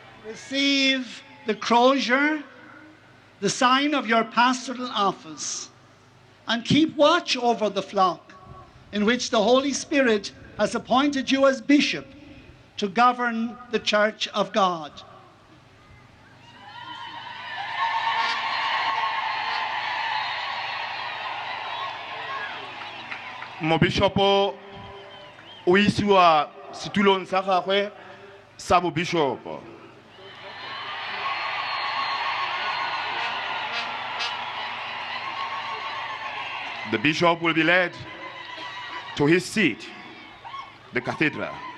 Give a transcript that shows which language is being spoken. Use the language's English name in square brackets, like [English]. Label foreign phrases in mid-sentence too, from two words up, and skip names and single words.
[English] receive the crozier, the sign of your pastoral office, and keep watch over the flock in which the Holy Spirit has appointed you as bishop to govern the Church of God. [Tswana] Mobishopo o isiwa setulong sa gagwe sa bobishopo. [English] The bishop will be led to his seat, the cathedral.